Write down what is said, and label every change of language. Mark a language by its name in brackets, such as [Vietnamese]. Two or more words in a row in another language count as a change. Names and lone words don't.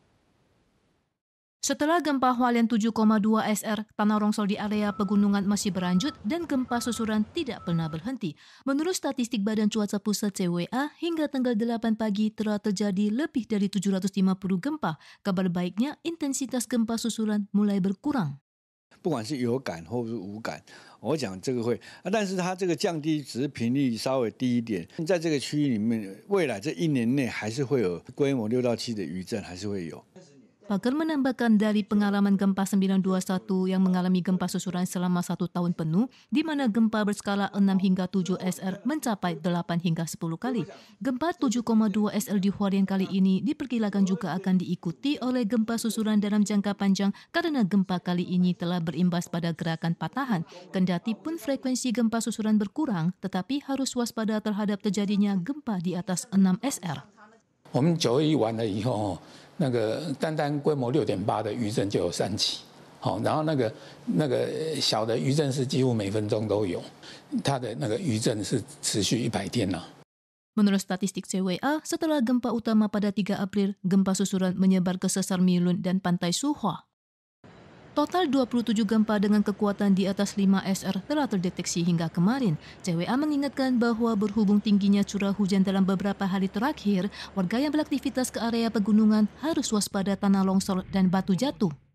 [Indonesian] Setelah gempa Hualien 7,2 SR, tanah longsor di area pegunungan masih berlanjut dan gempa susulan tidak pernah berhenti. Menurut statistik Badan Cuaca Pusat CWA, hingga tanggal 8 pagi telah terjadi lebih dari 750 gempa. Kabar baiknya, intensitas gempa susulan mulai berkurang. [Chinese] 不管是有感或是无感，我讲这个会但是它这个降低只是频率稍微低一点，在这个区域里面，未来这1年内还是会有规模6到7的余震，还是会有。 [Indonesian] Pakar menambahkan dari pengalaman gempa 921 yang mengalami gempa susulan selama 1 tahun penuh, di mana gempa berskala 6 hingga 7 SR mencapai 8 hingga 10 kali. Gempa 7,2 SR di Hualien kali ini diperkirakan juga akan diikuti oleh gempa susulan dalam jangka panjang karena gempa kali ini telah berimbas pada gerakan patahan. Kendati pun frekuensi gempa susulan berkurang, tetapi harus waspada terhadap terjadinya gempa di atas 6 SR. [Chinese] 我们9月1完了以后，那个单单规模6.8的余震就有3起，然后那个小的余震是几乎每分钟都有，它的那个余震是持续100天了。 [Indonesian] Menurut statistik CWA, setelah gempa utama pada 3 April, gempa susulan menyebar ke sesar Milun dan pantai Suhua. Total 27 gempa dengan kekuatan di atas 5 SR telah terdeteksi hingga kemarin. CWA mengingatkan bahwa berhubung tingginya curah hujan dalam beberapa hari terakhir, warga yang beraktivitas ke area pegunungan harus waspada tanah longsor dan batu jatuh.